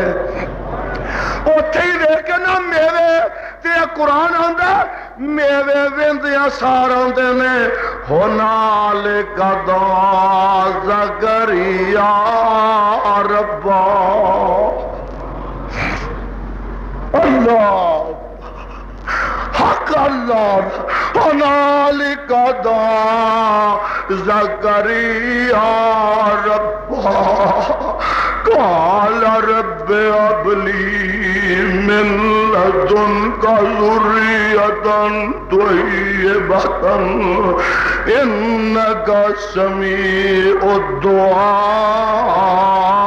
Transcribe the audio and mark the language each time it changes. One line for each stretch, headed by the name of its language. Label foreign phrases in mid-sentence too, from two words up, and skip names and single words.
Punjabi: اوتھے ہی دیکھ کے نا میوے تے قرآن آندا میوے ویندیاں سار آندے نے،
Arabic: ہنالک دعا زکریا ربا، اللہ حق اللہ، ہنالک دعا زکریا ربا، قال رب هب لي من لدنك ذرية طيبة إنك سميع الدعاء۔